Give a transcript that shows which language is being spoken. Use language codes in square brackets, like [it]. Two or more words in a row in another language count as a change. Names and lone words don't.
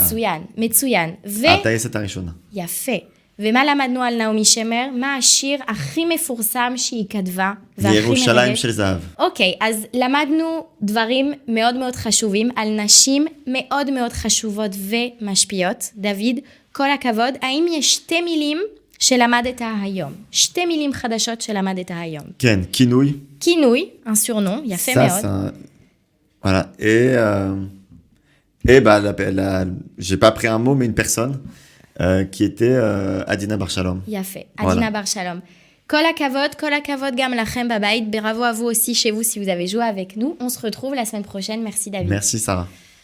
[he] מצוין, מצוין. הטייסת הראשונה. יפה. ומה למדנו על נעמי שמר? מה השיר הכי מפורסם שהיא כתבה? ירושלים של זהב. אוקיי, אז למדנו דברים מאוד מאוד חשובים על נשים מאוד מאוד חשובות ומשפיעות. דוד, כל הכבוד. האם יש שתי מילים שלמדת היום? שתי מילים חדשות שלמדת היום. כן, כינוי. כינוי, [fr] un surnom, [he] יפה מאוד. [fr] Voilà. Et bah, j'ai pas pris un mot, mais une personne. qui était Adina Bar Shalom. [he] יפה, Adina Bar Shalom. כל הכבוד גם לכם בבית. [fr] Bravo à vous aussi chez vous si vous avez joué avec nous. On se retrouve la semaine prochaine. Merci David. Merci Sarah.